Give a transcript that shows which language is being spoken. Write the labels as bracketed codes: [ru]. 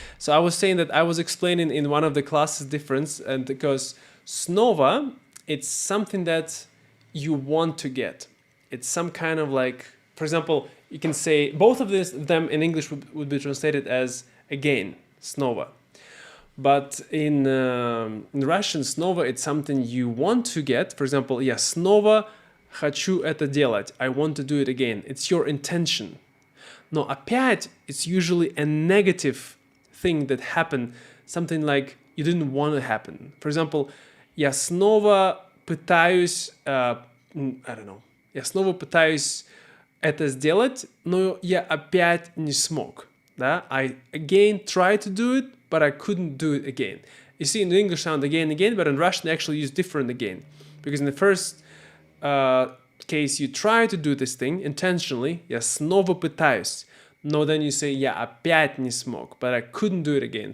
[en] So I was saying that I was explaining in one of the classes difference, and because снова, it's something that you want to get. It's some kind of like, for example, you can say both of them in English would be translated as again, снова. But in Russian, снова, it's something you want to get. For example, [ru] я снова хочу это делать. [en] I want to do it again. It's your intention. [ru] Но опять, [en] it's usually a negative thing that happened, something like you didn't want to happen. For example, [ru] я снова пытаюсь, [en] I don't know, [ru] я снова пытаюсь это сделать, но я опять не смог. Да? [en] I again tried to do it, but I couldn't do it again. You see, in the English sound again, but in Russian they actually use different again. Because in the first case, you try to do this thing intentionally, [ru] я снова пытаюсь, но [en] then you say, [ru] я опять не смог, [en] but I couldn't do it again.